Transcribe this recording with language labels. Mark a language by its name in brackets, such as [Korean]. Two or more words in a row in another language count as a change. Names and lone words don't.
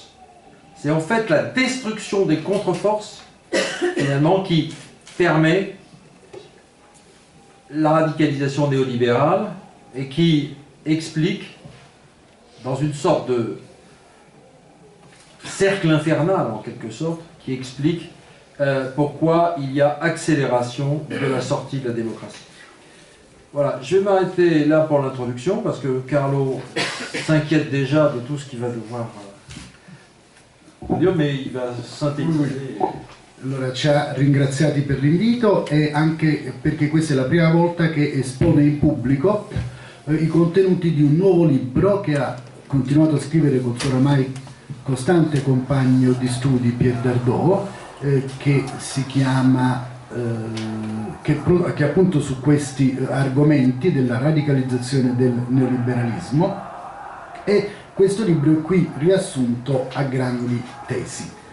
[French] C'est en fait la destruction des contre-forces, finalement, qui permet la radicalisation néolibérale et qui explique, dans une sorte de cercle infernal, en quelque sorte, qui explique pourquoi il y a accélération de la sortie de la démocratie. Voilà, je vais m'arrêter là pour l'introduction, parce que Carlo s'inquiète déjà de tout ce qu'il va devoir dire, mais il va synthétiser. [Italian] Allora, ci ha ringraziati per l'invito e anche perché questa è la prima volta che espone in pubblico i contenuti di un nuovo libro che ha continuato a scrivere col suo oramai costante compagno di studi Pierre Dardot, che si chiama che appunto su questi argomenti della radicalizzazione del neoliberalismo, e questo libro è qui riassunto a grandi tesi.